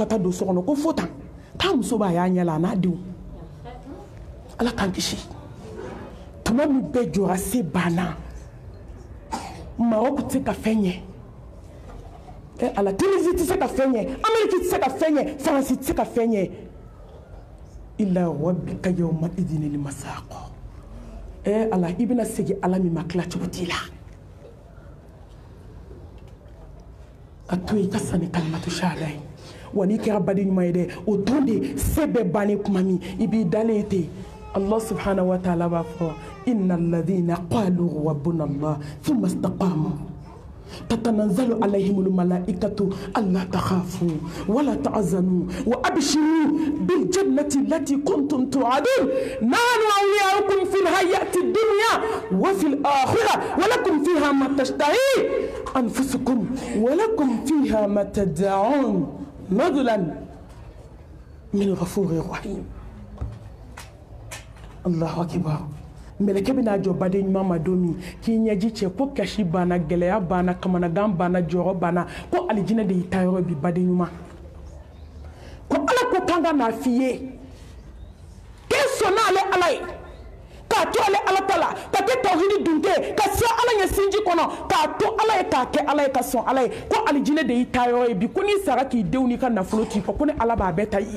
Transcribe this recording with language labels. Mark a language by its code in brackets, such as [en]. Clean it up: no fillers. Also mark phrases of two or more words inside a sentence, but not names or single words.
[bm] taa don so kɔnɔ ko fo tan k'a muso b'a y'a ɲɛ la a n'a denw ala k'an kisi tuma min bɛɛ jɔra se banna Maroc tɛ se ka fɛn ɲɛ ala Tunisie tɛ se ka fɛn ɲɛ Amérique tɛ se ka fɛn ɲɛ Faransi tɛ se ka fɛn ɲɛ [ar] إلى ربك يومئذ المساق [bm] ala i bɛna segin ala min ma tila cogo t'i la a to i ka sanni kalimatu shahada ye wa n'i kɛra baden ɲuman ye dɛ o don de se bɛɛ bannen kuma min i b'i dalen ten [ar] الله سبحانه وتعالى [bm] b'a fɔ [ar] إن الذين قالوا ربنا الله ثم استقاموا تتنزل عليهم الملائكة ألا تخافوا ولا تحزنوا وأبشروا بالجنة التي كنتم توعدون نحن أولياؤكم في الحياة الدنيا وفي الآخرة ولكم فيها ما تشتهي أنفسكم ولكم فيها ما تدعون نزلا من غفور رحيم الله أكبر [bm] meleke bɛna jɔ baden ɲuman ma don min k'i ɲɛji cɛ ko kasi banna gɛlɛya banna kamanagan banna jɔyɔrɔ banna ko alijinɛ de y'i ta yɔrɔ bi baden ɲuman ko ala ko kan ka n'a f'i ye k'e sɔnna ale ala ye k'a to ale ala ta la ka kɛ tawhidi dunte ka se ala ɲɛ sinji kɔnɔ k'a to ala ye k'a kɛ ala ye ka sɔn ala ye ko alijinɛ de y'i ta yɔrɔ ye bi ko n'i sara k'i denw n'i ka nafolo t'i kɔ ko ni ala b'a bɛɛ ta i ye